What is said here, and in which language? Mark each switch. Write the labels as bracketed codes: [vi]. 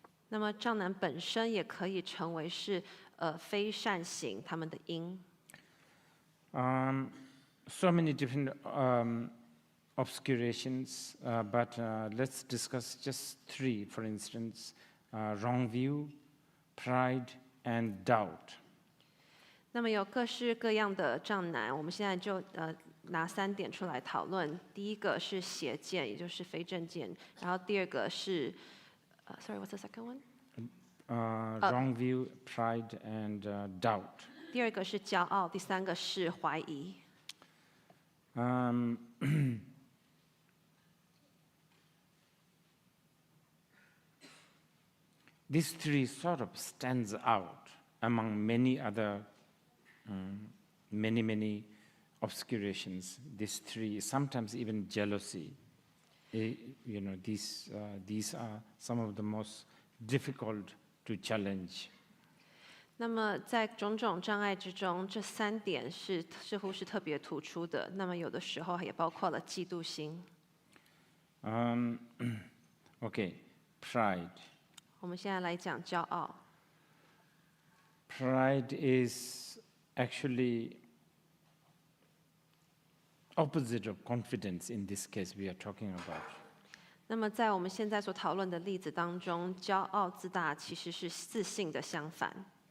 [zh] 那么障难本身也可以成为是非善行他们的因。 [en] So many different obscurations, but let's discuss just 3, for instance, wrong view, pride, and doubt. [zh] 那么有各式各样的障难，我们现在就拿3点出来讨论。第一个是邪见，也就是非正见，然后第二个是， [en] sorry, what's the second one? Wrong view, pride, and doubt. [zh] 第二个是骄傲，第3个是怀疑。 [en] These 3 sort of stands out among many other, many obscurations. These 3, sometimes even jealousy. These are some of the most difficult to challenge. [zh] 那么在种种障碍之中，这3点似乎是特别突出的。那么有的时候也包括了嫉妒心。 [en] Okay, pride. [zh] 我们现在来讲骄傲。 [en] Pride is actually opposite of confidence in this case we are talking about. [zh] 那么在我们现在所讨论的例子当中，骄傲自大其实是自信的相反。